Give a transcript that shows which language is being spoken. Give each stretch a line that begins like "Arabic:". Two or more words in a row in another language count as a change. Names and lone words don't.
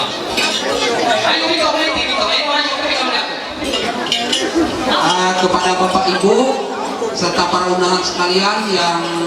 Filipino: Ayo ikaw ulit dito.
Indonesian: Kepada Bapak Ibu serta para undangan sekalian yang